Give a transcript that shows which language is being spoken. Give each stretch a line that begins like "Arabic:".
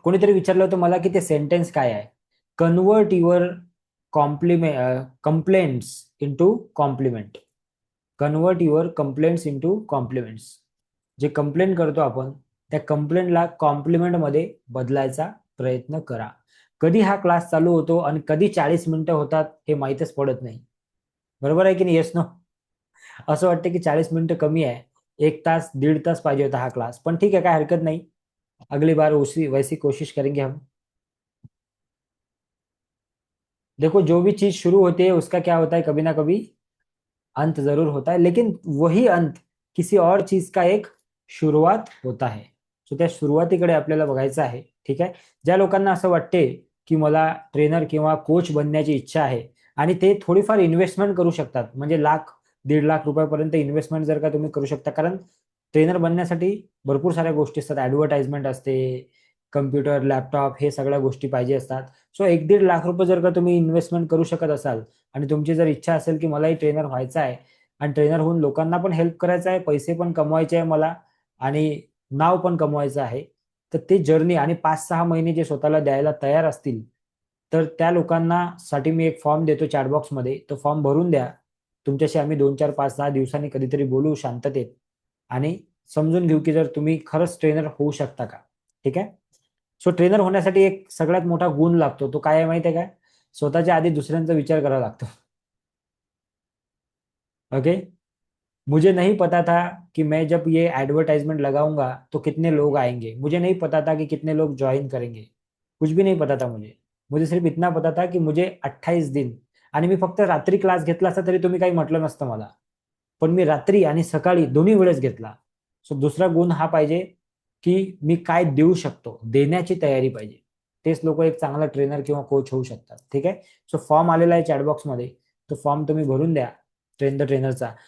Marathi: कोणीतरी विचारलं होतं मला की ते सेंटेन्स काय आहे.
English: Convert your complaints into compliment. Convert your complaints into compliments.
Marathi: जे कंप्लेंट करतो आपण, त्या कंप्लेंटला कॉम्प्लिमेंट मध्ये बदलायचा प्रयत्न करा. कधी हा क्लास चालू होतो आणि कधी 40 मिनिटं होतात हे माहीतच पडत नाही. बरोबर आहे की नाही? Yes, no? असं वाटतं की 40 मिनिटं कमी आहे, 1 तास 1.5 तास पाहिजे होता हा क्लास. पण ठीक है, काय हरकत नहीं.
Hindi: अगली बार उसी वैसी कोशिश करेंगे हम. देखो, जो भी चीज शुरू होती है उसका क्या होता है, कभी ना कभी अंत जरूर होता है, लेकिन वही अंत किसी और चीज का एक सुरुवात होता है.
Marathi: सो त्या सुरुवातीकडे आपल्याला बघायचं आहे. ठीक आहे. ज्या लोकांना असं वाटते की मला ट्रेनर किंवा कोच बनण्याची इच्छा आहे, आणि ते थोडीफार इन्व्हेस्टमेंट करू शकतात, म्हणजे 1,00,000 1,50,000 रुपयापर्यंत इन्व्हेस्टमेंट जर का तुम्ही करू शकता, कारण ट्रेनर बनण्यासाठी भरपूर साऱ्या गोष्टी असतात. ऍडव्हर्टाइजमेंट असते, कम्प्युटर, लॅपटॉप, हे सगळ्या गोष्टी पाहिजे असतात. सो 1-1.5 लाख रुपये जर का तुम्ही इन्व्हेस्टमेंट करू शकत असाल, आणि तुमची जर इच्छा असेल की मलाही ट्रेनर व्हायचं आहे, आणि ट्रेनर होऊन लोकांना पण हेल्प करायचं आहे, पैसे पण कमवायचे आहे मला, आणि नाव पण कमवायचं आहे. तर ते जर्नी आणि 5-6 महिने जे स्वतःला द्यायला तयार असतील, तर त्या लोकांना साठी मी एक फॉर्म देतो चॅटबॉक्समध्ये. तो फॉर्म भरून द्या. तुमच्याशी आम्ही 2-4-5-6 दिवसांनी कधीतरी बोलू शांततेत आणि समजून घेऊ की जर तुम्ही खरंच ट्रेनर होऊ शकता का. ठीक आहे. सो ट्रेनर होण्यासाठी एक सगळ्यात मोठा गुण लागतो. तो काय आहे माहिती आहे काय? स्वतःच्या आधी दुसऱ्यांचा विचार करावा लागतो. ओके.
Hindi: मुझे नहीं पता था कि मैं जब ये एडवर्टाइजमेंट लगाऊंगा तो कितने लोग आएंगे, मुझे नहीं पता था कि कितने लोग ज्वाइन करेंगे, कुछ भी नहीं पता था मुझे. मुझे सिर्फ इतना पता था की मुझे 28 दिन,
Marathi: आणि मी फक्त रात्री क्लास घेतला असता तरी तुम्ही काही म्हटलं नसतं मला, पण मी रात्री आणि सकाळी दोन्ही वेळेस घेतला. सो दुसरा गुण हा पाहिजे की मी काय देऊ शकतो, देण्याची तयारी पाहिजे. तेच लोक एक चांगला ट्रेनर किंवा कोच होऊ शकतात. ठीक आहे. सो फॉर्म आलेला आहे चॅटबॉक्समध्ये, तो फॉर्म तुम्ही भरून द्या ट्रेन द ट्रेनरचा.